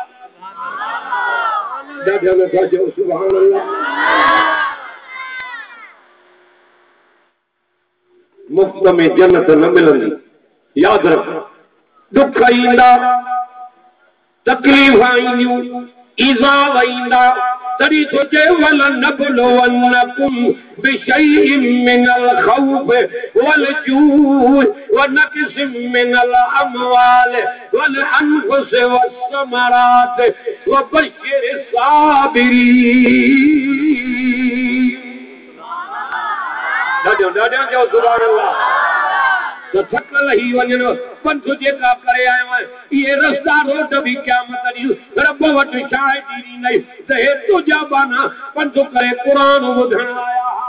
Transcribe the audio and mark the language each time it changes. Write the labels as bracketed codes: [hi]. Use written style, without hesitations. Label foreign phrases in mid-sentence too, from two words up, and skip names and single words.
[ar] سبحان الله [sd] मुफ्त में जन्नत न मिलंदी यादि रख दुख ईंदा तकलीफ़ ईंदियूं ईज़ा ईंदा तॾहिं सोचे [ar] ولنبلونكم بشيء من الخوف والجوع ونقص من الأموال والأنفس والثمرات وبشر الصابرين [sd] ॾाढो चओ [ar] سبحان الله [sd] तो थकल ही वञनि पंथ जेका करे आयो आहे इहे रस्ता रोड बि क़यामत ॾींहुं रब वटि छा आहे ॾींदई त हे तुंहिंजा बाना पंथ करे क़ुरान ॿुधण आया